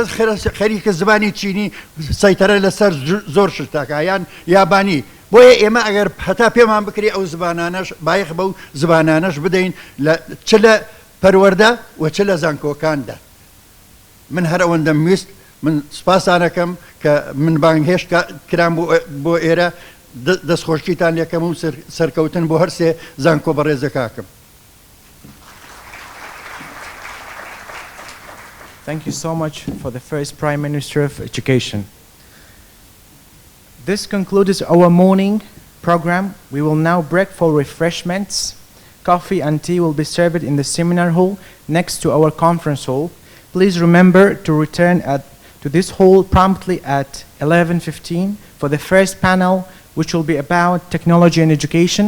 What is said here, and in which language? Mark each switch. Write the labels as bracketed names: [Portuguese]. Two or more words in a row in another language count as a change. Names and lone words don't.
[Central Kurdish] خەریکە زبانی چینی سەیتەرە لەسەر زۆر شتاکە یان یابانی بۆیە ئێمە ئەگەر هەتا پێمان بکری ئەو زبانانەش بایەخ بەو زبانانەش بدەین چ لە پەروەردە و چ لە زانکۆکاندا من هەر ئەوەندەم ویست من سپاسانەکەم کە من بانگهێش کرام بۆ ئێرە دەستخۆشیتان لێکەم و سەرکەوتن بۆ هەرسێ زانکۆ بەڕێزەکاکەم [English] Thank you so much for the first Prime Minister of Education. This concludes our morning program. We will now break for refreshments. Coffee and tea will be served in the seminar hall next to our conference hall. Please remember to return to this hall promptly at 11:15 for the first panel, which will be about technology and education.